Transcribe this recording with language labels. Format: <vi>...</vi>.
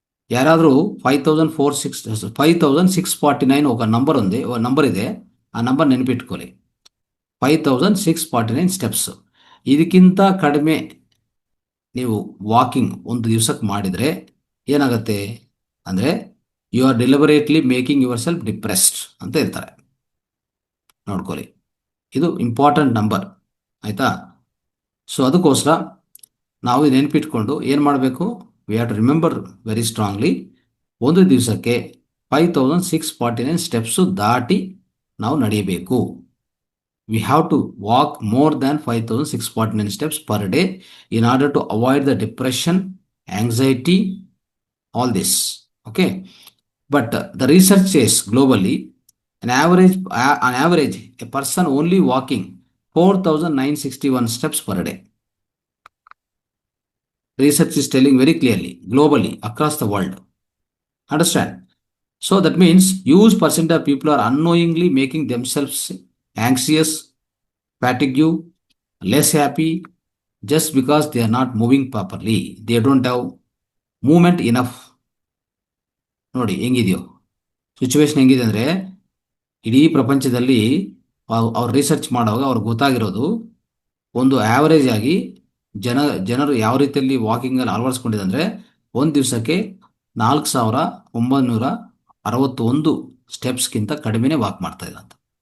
<kn>ಯಾರಾದರೂ 5,649</kn> <te>ఒక నంబర్ ఉంది, ఒక నంబర్</te> <kn>ಇದೆ, ಆ ನಂಬರ್ ನೆನಪಿಟ್ಕೊಳ್ಳಿ. 5,649 ಸ್ಟೆಪ್ಸ್. ಇದಕ್ಕಿಂತ ಕಡಿಮೆ ನೀವು ವಾಕಿಂಗ್ ಒಂದು ದಿವಸಕ್ಕೆ ಮಾಡಿದರೆ ಏನಾಗುತ್ತೆ ಅಂದರೆ</kn> <en>you are deliberately making yourself depressed</en> <kn>ಅಂತ ಹೇಳ್ತಾರೆ. ನೋಡ್ಕೊಳ್ಳಿ, ಇದು ಇಂಪಾರ್ಟೆಂಟ್ ನಂಬರ್. ಆಯಿತಾ? ಸೊ ಅದಕ್ಕೋಸ್ಕರ ನಾವು ಇದು ನೆನಪಿಟ್ಕೊಂಡು ಏನು ಮಾಡಬೇಕು,</kn> <en>we have to remember very strongly,</en> <kn>ಒಂದು ದಿವಸಕ್ಕೆ 5,649 ಸ್ಟೆಪ್ಸು ದಾಟಿ ನಾವು ನಡೆಯಬೇಕು.</kn> <en>We have to walk more than 5,649 steps per day in order to avoid the depression, anxiety, all this. Okay, but the research says globally an average a person only walking 4,961 steps per day. Research is telling very clearly, globally, across the world. Understand? So that means huge percent of people are unknowingly making themselves anxious, fatigue, less happy, just because they are not moving properly. They don't have movement enough.</en> <kn>ನೋಡಿ ಹೆಂಗಿದೆಯೋ, situation ಹೆಂಗಿದೆ ಅಂದರೆ, ಇಡೀ ಪ್ರಪಂಚದಲ್ಲಿ ಅವ್ರು research ಮಾಡುವಾಗ ಅವ್ರಿಗೆ ಗೊತ್ತಾಗಿರೋದು, ಒಂದು average ಆಗಿ ಜನರು ಯಾವ ರೀತಿಯಲ್ಲಿ ವಾಕಿಂಗಲ್ಲಿ ಅಳವಡಿಸ್ಕೊಂಡಿದೆ ಅಂದರೆ, ಒಂದು ದಿವಸಕ್ಕೆ 4,961 ಸ್ಟೆಪ್ಸ್ಗಿಂತ ಕಡಿಮೆನೇ ವಾಕ್ ಮಾಡ್ತಾ ಇಲ್ಲ ಅಂತ.</kn>